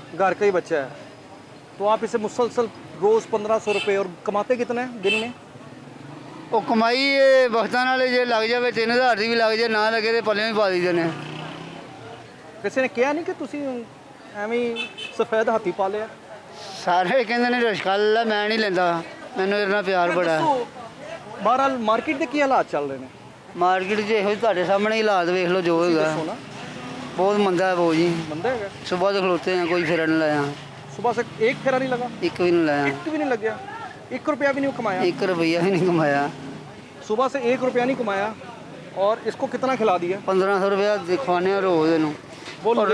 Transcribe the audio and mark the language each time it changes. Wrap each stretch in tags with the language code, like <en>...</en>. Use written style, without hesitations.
<hi>घर का ही बच्चा है, तो आप इसे मुसलसल रोज़ 1500 रुपये, और कमाते कितने हैं दिन में?</hi> <pa>ਉਹ ਕਮਾਈ ਇਹ ਵਕਤਾਂ ਨਾਲ ਜੇ ਲੱਗ ਜਾਵੇ 3000 ਦੀ ਵੀ ਲੱਗ ਜਾਏ, ਨਾ ਲੱਗੇ ਤੇ ਪੱਲੇ ਵੀ ਪਾ ਦਈਦੇ ਨੇ। ਕਿਸੇ ਨੇ ਕਿਹਾ ਨਹੀਂ ਕਿ ਤੁਸੀਂ ਐਵੇਂ ਹੀ ਸਫੈਦ ਹਾਥੀ ਪਾਲਿਆ? ਸਾਰੇ ਕਹਿੰਦੇ ਨੇ ਰਸ਼ਕਲ ਮੈਂ ਨਹੀਂ ਲੈਂਦਾ, ਮੈਨੂੰ ਇਹਦੇ ਨਾਲ ਪਿਆਰ ਬੜਾ। ਬਹਰਹਾਲ ਮਾਰਕੀਟ ਦੇ ਕੀ ਹਾਲਾਤ ਚੱਲ ਰਹੇ ਨੇ? ਮਾਰਕੀਟ 'ਚ ਇਹੋ ਤੁਹਾਡੇ ਸਾਹਮਣੇ ਹੀ ਹਾਲਾਤ ਵੇਖ ਲਓ ਜੋ ਹੈਗਾ। ਦੱਸੋ ਨਾ। ਬਹੁਤ ਮੰਦਾ ਹੈ ਬਹੁਤ ਜੀ। ਮੰਦਾ ਹੈਗਾ? ਸੁਬਾਹ ਤੋਂ ਖਲੋਤੇ</pa> <hi>हैं, कोई फेरा नहीं लाया। सुबह से एक फेरा नहीं लगा? एक भी नहीं लाया, एक भी नहीं लग गया? 1 रुपया भी नहीं कमाया? 1 रुपया भी नहीं कमाया। सुबह से 1 रुपया नहीं कमाया, और इसको कितना खिला दिया? 1500 रुपया दिखवाने रोज दिन। वो लोग</hi>